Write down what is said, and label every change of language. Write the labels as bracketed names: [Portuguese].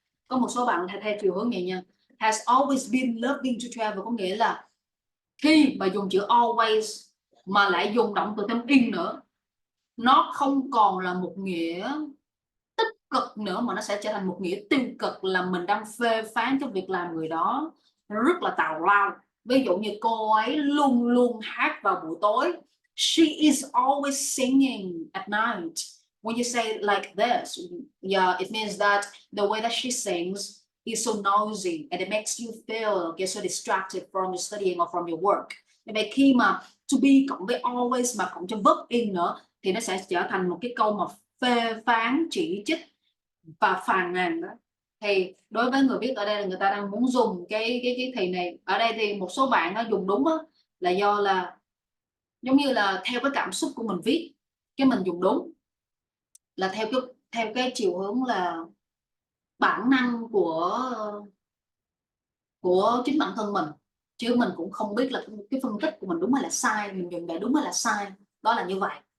[Vietnamese] Có một số bạn theo chiều hướng này nha, [English] has always been loving to travel [Vietnamese] có nghĩa là khi mà dùng chữ always mà lại dùng động từ thêm in nữa, nó không còn là một nghĩa tích cực nữa mà nó sẽ trở thành một nghĩa tiêu cực, là mình đang phê phán cái việc làm người đó rất là tào lao. Ví dụ như cô ấy luôn luôn hát vào buổi tối, [English] she is always singing at night. When you say like this, yeah, it means that the way that she sings is so noisy and it makes you feel get so distracted from your studying or from your work. [Vietnamese] Vậy khi mà to be cộng với always mà cộng cho verb in nữa thì nó sẽ trở thành một cái câu mà phê phán, chỉ trích và phàn nàn đó. Thì đối với người viết ở đây là người ta đang muốn dùng cái thì này ở đây, thì một số bạn nó dùng đúng đó, là do là giống như là theo cái cảm xúc của mình viết, cái mình dùng đúng là theo cái chiều hướng là bản năng của chính bản thân mình, chứ mình cũng không biết là cái phân tích của mình đúng hay là sai, mình dùng để đúng hay là sai, đó là như vậy.